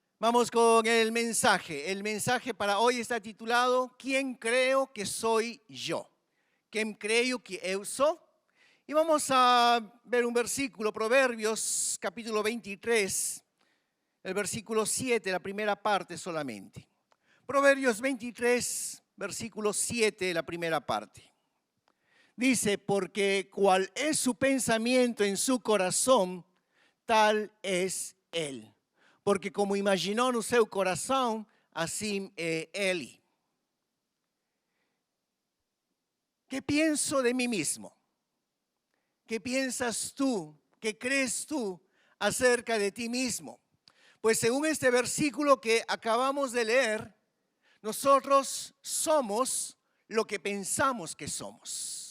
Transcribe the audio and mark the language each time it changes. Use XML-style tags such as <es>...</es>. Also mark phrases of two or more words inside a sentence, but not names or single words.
<es>Vamos con el mensaje. El mensaje para hoy está titulado ¿Quién creo que soy yo?</es> <pt>¿Quién creo que eu sou?</pt> <es>Y vamos a ver un versículo, Proverbios capítulo 23, el versículo 7, la primera parte solamente. Proverbios 23, versículo 7, la primera parte. Dice, porque cual es su pensamiento en su corazón, tal es él.</es> <pt>Porque como imaginou no seu coração, assim é ele.</pt> <es>¿Qué pienso de mí mismo? ¿Qué piensas tú? ¿Qué crees tú acerca de ti mismo? Pues según este versículo que acabamos de leer, nosotros somos lo que pensamos que somos.</es>